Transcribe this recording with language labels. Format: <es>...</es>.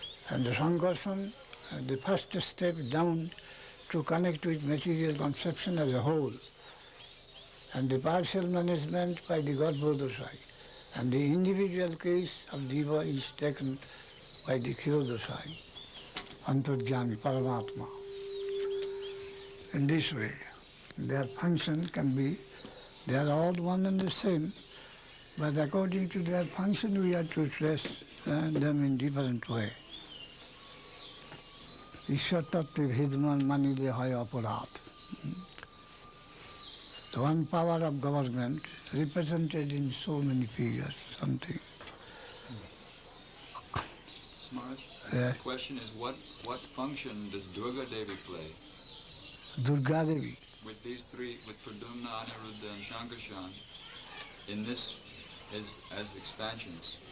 <en>And the Sankarshan, the first step down to connect with material conception as a whole, and the partial management by the God Bodhasai, and the individual case of Jiva is taken by the Kyodasai, Antarjami, Paramatma. In this way, their function can be, they are all one and the same, but according to their function we are to trace them in different way.</en> <bn>ঈশ্বর তত্ত্বে ভেদমান মানিলে হয় অপরাধ.</bn> <en>The one power of government represented in so many figures, something. Smaraj, Yeah. the question is, what function does Durga-devi play Durga-devi. with these three, with Pradumna, Aniruddha, and Shankarshan, in this as expansions?</en>